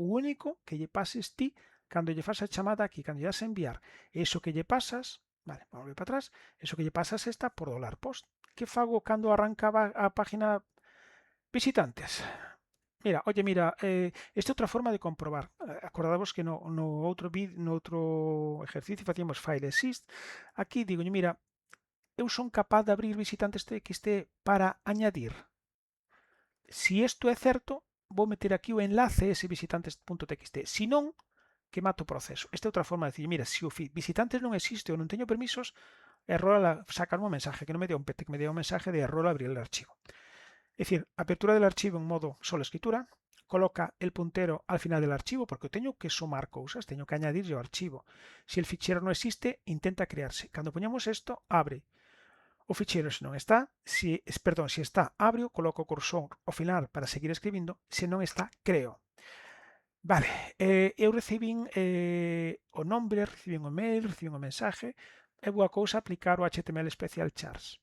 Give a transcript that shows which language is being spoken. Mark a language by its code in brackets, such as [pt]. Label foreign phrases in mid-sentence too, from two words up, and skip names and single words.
[gl] O único que lle pases ti cando lle fas a chamada aquí, cando lle das a enviar, eso que lle pasas, vale, vamos a ver para atrás, eso que lle pasas está por $post. Que fago cando arrancaba a página visitantes? Mira, esta é outra forma de comprobar. Acordadevos que no outro exercicio facíamos file exist. Aquí digo, mira, eu son capaz de abrir visitantes.txt para añadir. Si isto é certo, vou meter aquí o enlace ese visitantes.txt. Se non, que mato o proceso. Esta é outra forma de decir, mira, se o visitantes non existe ou non teño permisos, [es] error sacar un mensaje, que non me dé un PT, que me dé un mensaje de error abrir el archivo. Es decir, apertura del archivo en modo solo escritura, coloca el puntero al final del archivo, porque [gl] teño que sumar cousas, teño que añadir ao archivo. Se el fichero non existe, intenta crearse. Cando poñamos isto, abre o ficheiro se non está, se está, abre, coloco o cursor ao final para seguir escribindo, se non está, creo. Vale, eu recibín o nombre, recibín o mail, recibín o mensaje, e boa cousa aplicar o HTML Special Chars.